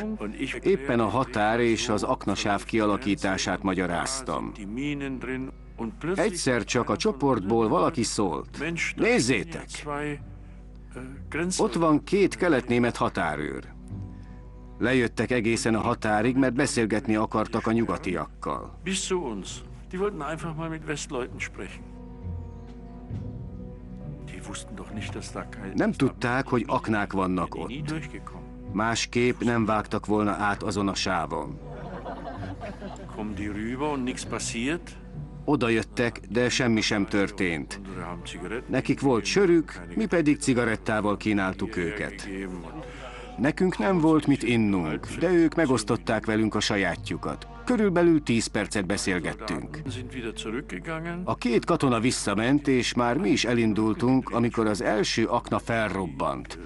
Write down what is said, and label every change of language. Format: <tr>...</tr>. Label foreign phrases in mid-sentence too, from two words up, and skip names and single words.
<hu>Éppen a határ és az aknasáv kialakítását magyaráztam. Egyszer csak a csoportból valaki szólt. Nézzétek! Ott van 2 kelet-német határőr. Lejöttek egészen a határig, mert beszélgetni akartak a nyugatiakkal.</hu> <de>Bis zu uns. Die wollten einfach mal mit Westleuten sprechen. Die wussten doch nicht, dass da kein...</de> <hu>Nem tudták, hogy aknák vannak ott. Másképp nem vágtak volna át azon a sávon.</hu> <de>Kommen die rüber und nichts passiert?</de> <hu>Oda jöttek, de semmi sem történt. Nekik volt sörük, mi pedig cigarettával kínáltuk őket. Nekünk nem volt mit innunk, de ők megosztották velünk a sajátjukat. Körülbelül 10 percet beszélgettünk. A két katona visszament, és már mi is elindultunk, amikor az első akna felrobbant.</hu>